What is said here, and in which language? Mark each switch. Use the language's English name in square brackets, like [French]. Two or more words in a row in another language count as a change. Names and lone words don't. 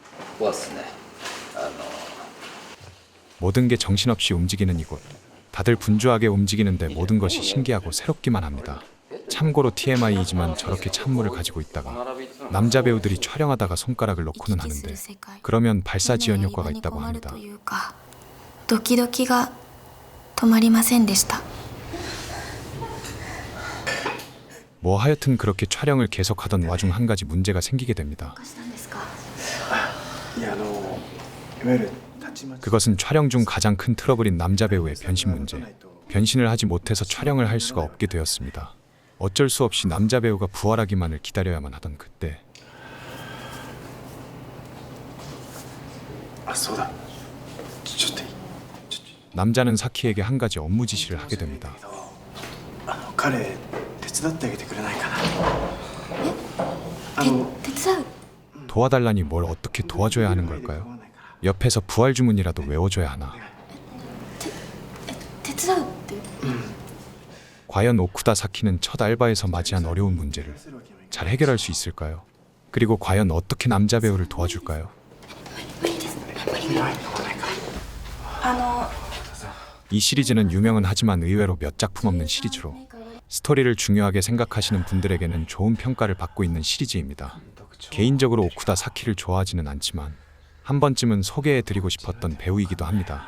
[Korean] 모든 게 정신없이 움직이는 이곳. 다들 분주하게 움직이는데 모든 것이 신기하고 새롭기만 합니다. 참고로 TMI이지만 저렇게 찬물을 가지고 있다가 남자 배우들이 촬영하다가 손가락을 넣고는 하는데 그러면 발사 지연 효과가 있다고 합니다. [Japanese] ドキドキが止まりませんでした。 [Korean] 뭐 하여튼 그렇게 촬영을 계속하던 와중 한 가지 문제가 생기게 됩니다. [Japanese] いやいわゆる [Korean] 그것은 촬영 중 가장 큰 트러블인 남자 배우의 변신 문제. 변신을 하지 못해서 촬영을 할 수가 없게 되었습니다. 어쩔 수 없이 남자 배우가 부활하기만을 기다려야만 하던 그때 [Japanese] あ、そうだ。ちょっといい。 [Korean] 남자는 사키에게 한 가지 업무 지시를 하게 됩니다. [Japanese] 彼手伝ってあげてくれないかな。手伝う？ [Korean] 도와달라니 뭘 어떻게 도와줘야 하는 걸까요? 옆에서 부활 주문이라도 외워줘야 하나? [Japanese] 手伝うって？ [Korean] 과연 오쿠다 사키는 첫 알바에서 맞이한 어려운 문제를 잘 해결할 수 있을까요? 그리고 과연 어떻게 남자 배우를 도와줄까요? [Japanese] 無理です。無理。 [Korean] 이 시리즈는 유명은 하지만 의외로 몇 작품 없는 시리즈로 스토리를 중요하게 생각하시는 분들에게는 좋은 평가를 받고 있는 시리즈입니다. 개인적으로 오쿠다 사키를 좋아하지는 않지만 한 번쯤은 소개해드리고 싶었던 배우이기도 합니다.